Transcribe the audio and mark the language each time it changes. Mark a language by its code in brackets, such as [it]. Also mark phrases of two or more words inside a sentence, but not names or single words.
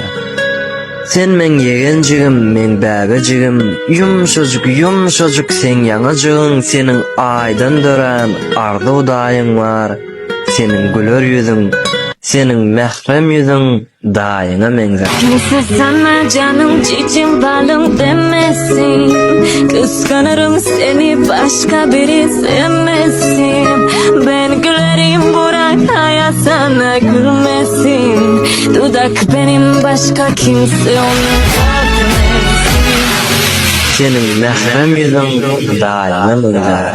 [tk] Sen men ýegenjigim, men bäbejigim, yumşajuk sen ýaňajygyň, seniň aýdan dören ardy daýyň bar. Seniň güler ýüzüň, seniň mährem ýüzüň daýyňa meňzer. [tr] Kimse sana canım cicim balım demesin. Kıskanırım seni başka biri sevmesin. Ben gülerim bırak hayat sana gülmesin. Dudak benim başka kimse onu görmesin. [tk] Senin mährem ýüzüň daýyňa meňzer.